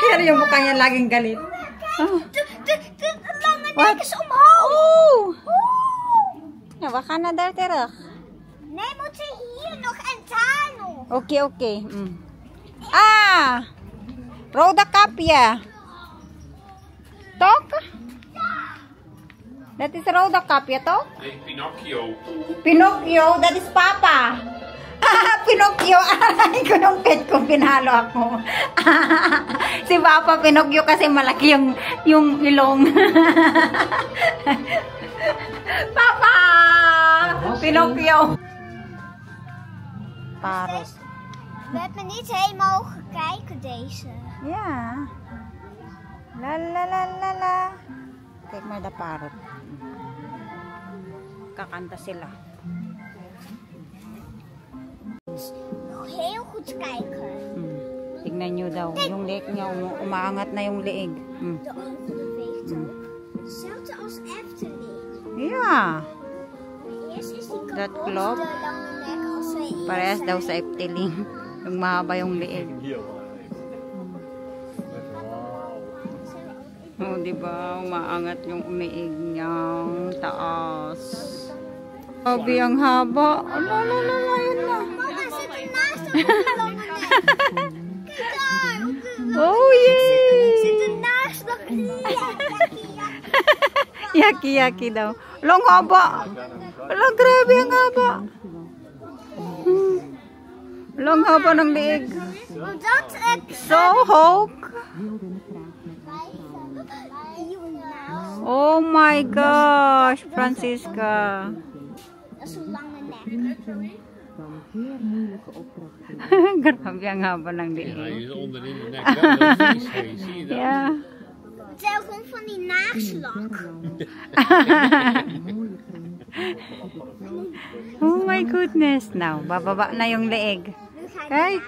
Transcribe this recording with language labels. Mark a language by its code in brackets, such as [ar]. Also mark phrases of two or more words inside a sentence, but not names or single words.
[tl] Kaya yung mukha niya laging galit. [nl] De lange nek is omhoog. Oh! Ja, we gaan naar daar terug. Nee, moeten hier nog en daar nog. Oké. Ah! Rode kapje. Toch? Dat is rode kapje, toch? Nee, Pinocchio. Pinocchio, dat is papa. Pinocchio, [tl] aray ko nung pet ko, pinalo ako. Si Papa Pinocchio kasi malaki yung ilong. Papa! Pinocchio. [nl] Parot. We hebben niet helemaal gekeken deze. Ja. La la la la la. Kijk maar de parot. [tl] Kakanta sila. [nl] Nog heel goed kijken. [tl] Tignan nyo daw. Yung leeg niya, umaangat na yung leeg. [nl] De ogen bewegen. Hetzelfde als Efteling. Ja. Eerst is die Dat kapot, klopt. de lange nek als we eerst [tl] Parehas daw sa Efteling. Yung mahaba yung leeg. Oh, diba? Umaangat yung umiig niyang taas. Sabi ang haba. Ala, yun na. [nl] Mama zit ernaast op de lange nek. Kijk daar. Oh, yay! Zit ernaast nog. [tl] Yaki-yaki daw. Long haba. Ala, grabe ang haba. Long haba ng leeg. [nl] Dat ik So, hoog. [en] Oh my gosh, Francisca. [nl] Dat is een lange nek. [tl] Grabe ang haba ng [nl] Ja, [tl] leeg. [nl] je is onderin de nek wel heel vies. Hey, zie je dat? Ja. Het zijn gewoon van die naakslak. [en] Oh my goodness. Now, [tl] bababa na yung leeg. Kijk.